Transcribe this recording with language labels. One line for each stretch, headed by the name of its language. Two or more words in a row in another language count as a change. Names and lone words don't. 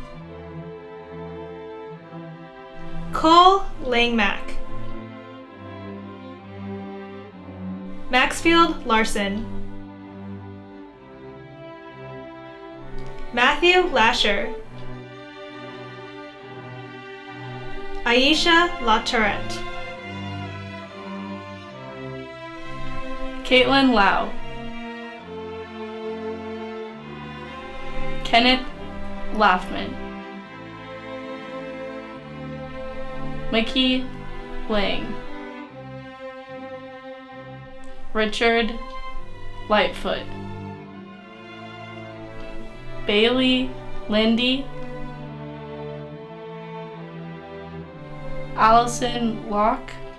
English: Cole Langmack, Maxfield Larson, Matthew Lasher, Aisha LaTourette, Caitlin Lau, Kenneth Laffman, Mickey Lang, Richard Lightfoot, Bailey Lindy, Allison Locke,